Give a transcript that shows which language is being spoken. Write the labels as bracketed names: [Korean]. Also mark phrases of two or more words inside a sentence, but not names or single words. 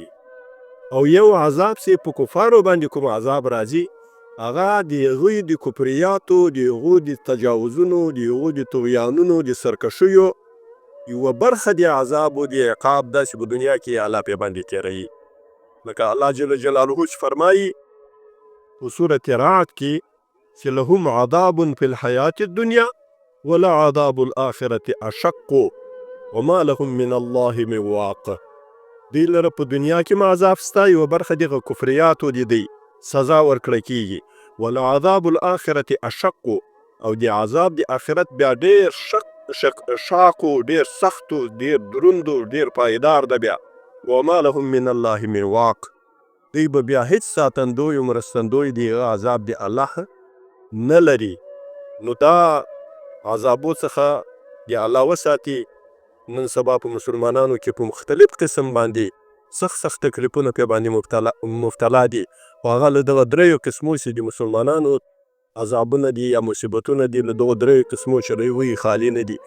[Pashto] او یو عذاب چې په کفارو باندې کوم عذاب راځي، هغه د هغوی د کفریاتو، د هغو د تجاوزونو، د هغو د طغیانونو، د سرکشیو یوه برخه د عذاب او د عقاب ده چې په دنیا کې الله پې باندې تېروي. لکه الله [Arabic] جل جلاله [Pashto] چې فرمایي په سورة رعد کې چې [Arabic] لهم عذاب فی الحیات الدنیا ولعذاب الآخرة اشق وما لهم من الله من واق. [Pashto] دوی لره په دنیا کې هم عذاب شته، یوه برخه دغه کفریاتو د دی سزا ورکړه کېږي، [Arabic] ولعذاب الآخرة اشق، [Pashto] او د عذاب د آخرت بیا ډېر شاقو، ډېر سختو، ډېر دروندو، ډېر پایدار ده بیا. [Arabic] وما لهم من الله من واق، [Pashto] دوی به بیا هیڅ ساتندوی او مرستندوی د هغه عذاب د الله نه لري. نو دا عذابو څخه د الله وساتي. نن سبا په مسلمانانو کې په مختلف قسم باندې سخت تکلیفونه پې باندې مبتلا دي، خو هغه له دغه دریو قسمو چې د مسلمانانو عذابونه دي یا مصیبتونه دي، له دغو دریو قسمو چې له هغوی خالي نه دي.